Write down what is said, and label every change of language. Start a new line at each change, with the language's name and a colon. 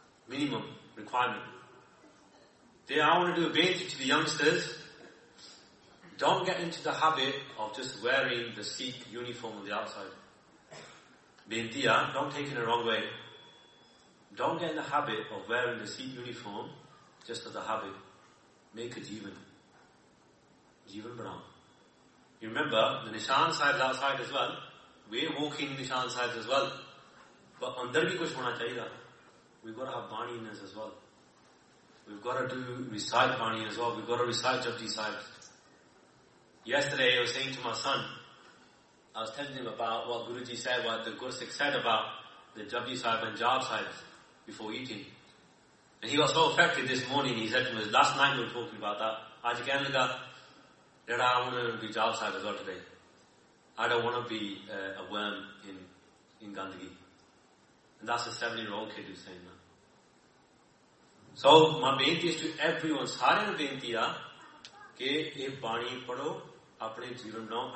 English: Minimum requirement ਤੇ I want to aware to the youngsters, don't get into the habit of just wearing the Sikh uniform on the outside.
Punjabi: ਬੇਨਤੀ ਆ,
English: Don't take it in a wrong way, don't get in the habit of wearing the Sikh uniform just the habit. Make a jeevan,
Punjabi: ਜੀਵਨ ਬਣਾਓ।
English: You remember the Nishan Sahib is outside as well. We are walking Nishan Sahib as well. But
Punjabi: under bhi kuch hona chahiye.
English: We've got to have Bani in us as well. We've got to do recite Bani as well. We've got to recite Japji Sahib. Yesterday I was saying to my son, I was telling him about what Guruji said, what the Gursikh said about the Japji Sahib and Jap Sahib before eating. And he was so affected this morning. He said to me, last night we were talking about that.
Punjabi: Aaj kehne laga, ਜਿਹੜਾ ਹੁਣ ਪੰਜਾਬ ਸਾਹਿਬ
English: Is not today, I don't want to be a worm in gandagi. That's a 7-year-old kid is saying that. So my benti is to everyone,
Punjabi: ਸਾਰਿਆਂ ਨੂੰ ਬੇਨਤੀ ਆ ਕਿ ਇਹ ਬਾਣੀ ਪੜ੍ਹੋ, ਆਪਣੇ ਜੀਵਨ ਬਣਾਓ।